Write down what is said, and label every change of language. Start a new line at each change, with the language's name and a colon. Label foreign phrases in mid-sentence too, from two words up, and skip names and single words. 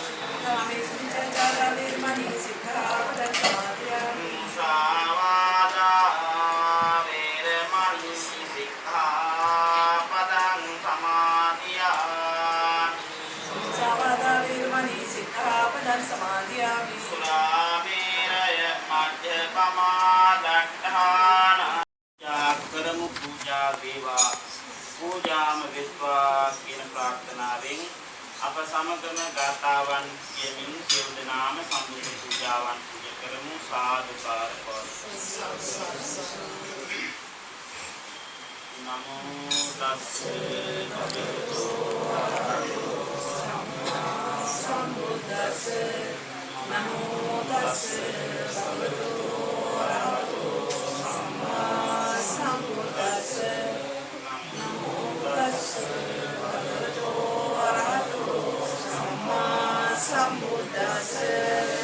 Pali: मुसावादा वेरमणि सिक्खापदं समादियामि सुरामेरय मध्यपमादट्ठाना
Sinhala: කරමු පූජා දේවා පූජාම විශ්වා කියන ප්‍රාර්ථනාවෙන් අප සමගම ගාථාවන් කියමින් සියලු දෙනාම සම්බුද්ධ පූජාවන් පූජා කරමු සාදුකාර
Pali: නමෝ තස්සේ භගවතු වරහතෝ සම්මා සම්බුද්දස්සේ නමෝ තස්සේ භගවතු වරහතෝ සම්මා සම්බුද්දස්සේ නමෝ තස්සේ භගවතු වරහතෝ සම්මා සම්බුද්දස්සේ